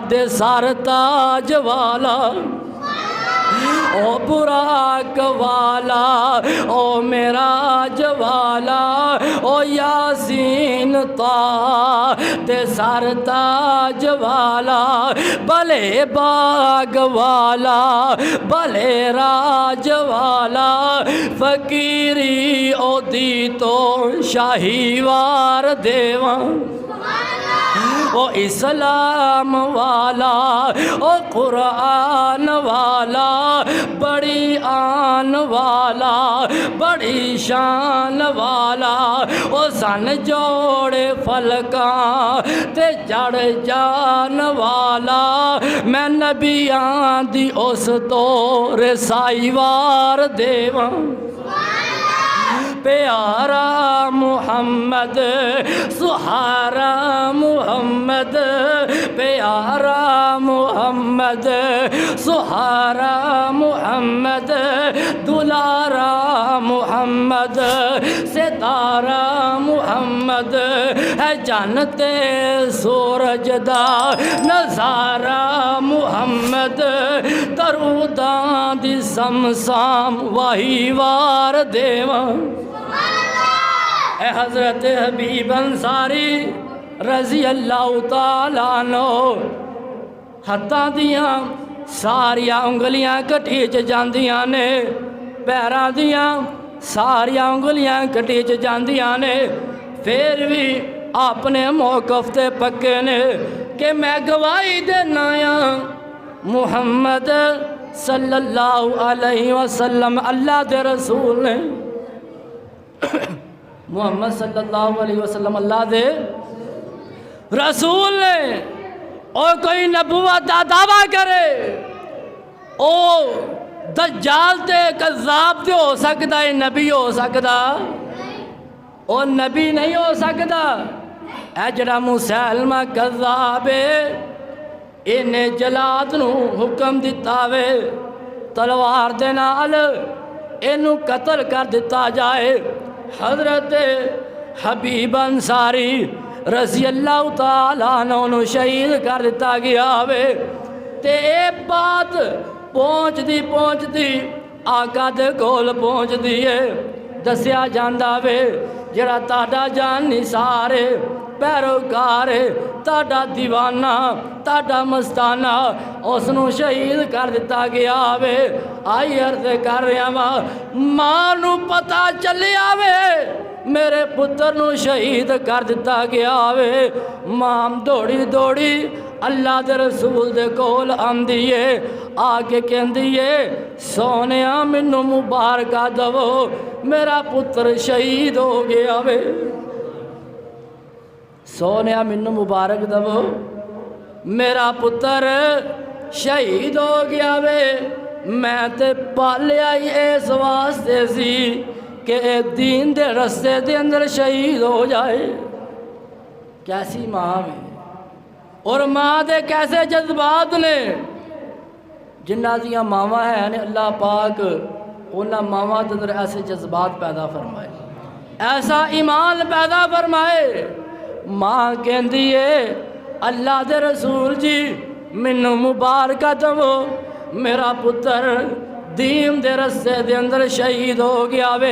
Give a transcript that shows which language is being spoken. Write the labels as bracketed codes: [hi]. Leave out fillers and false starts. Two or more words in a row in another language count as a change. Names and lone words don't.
[pa] دے سر تاج والا، او براق والا او معراج والا او یاسین طٰہٰ دے سر تاج والا، بھلے باغ والا بھلے راج والا، فقیری او دی تو شاہی وار دیواں۔ او اسلام والا او قرآن والا، بڑی آن والا بڑی شان والا، او سن جوڑے فلکاں تے جڑ جان والا، میں نبیاں دی اس تو رسائی وار دیواں۔ پیارا محمد سہارا محمد، پیارا محمد سہارا محمد، دلارا محمد ستارہ محمد، ہے جانتے سورج دا نظارہ محمد، دروداں دی سمسام واہی وار دیواں۔ اے حضرت حبیب انصاری [ar] رضی اللہ تعالیٰ عنہ، [pa] ہتھاں دیاں ساریاں انگلیاں کٹی چ جاندیاں نے، پیراں دیاں ساریاں انگلیاں کٹی چ جاندیاں نے، پھر بھی اپنے موقف تے پکے نے کہ میں گواہی دینا یا محمد [ar] صلی اللہ علیہ وسلم [pa] اللہ دے رسول نے، محمد [ar] صلی اللہ علیہ وسلم [pa] اللہ دے رسول نے۔ اور کوئی نبوت دا دعویٰ کرے او دجال تے کذاب تے ہو سکتا ہے، نبی ہو سکتا او نبی نہیں ہو سکتا۔ اے جڑا مسلمہ کذاب ہے انہیں جلاد نو حکم دیتا وے تلوار دے نال اینو قتل کر دیتا جائے۔ حضرت حبیب انصاری [ar] رضی اللہ تعالیٰ عنہ [pa] شہید کر دیتا گیا وے، تے اے بات پہنچ دی آقا دے کول پہنچ دی ہے، دسیا جاندہ وے جڑا تاڑا جان نثار ہے پیروکار تہاڈا دیوانہ تہاڈا مستانہ اس نو شہید کر دتا گیا وے۔ آئی عرض کر رہا وا ماں نو پتہ چلیا وے میرے پتر نو شہید کر دتا گیا وے، ماں دوڑی دوڑی اللہ دے رسول دے کول آندی ہے، آ کے کہندی ہے سونیا مینوں مبارکہ دو میرا پتر شہید ہو گیا وے۔ سونیا مینوں مبارک دو میرا پتر شہید ہو گیا وے، میں تے پالیا ہی اس واسطے سی کہ دین دے رستے دے اندر شہید ہو جائے۔ کیسی ماں میں اور ماں دے کیسے جذبات نے، جنہ دیاں ماواں ہیں اللہ پاک انہاں ماواں دے اندر ایسے جذبات پیدا فرمائے، ایسا ایمان پیدا فرمائے۔ ماں کہندی ہے اللہ دے رسول جی مینوں مبارکہ دو میرا پتر دین دے رستے دے اندر شہید ہو گیا وے۔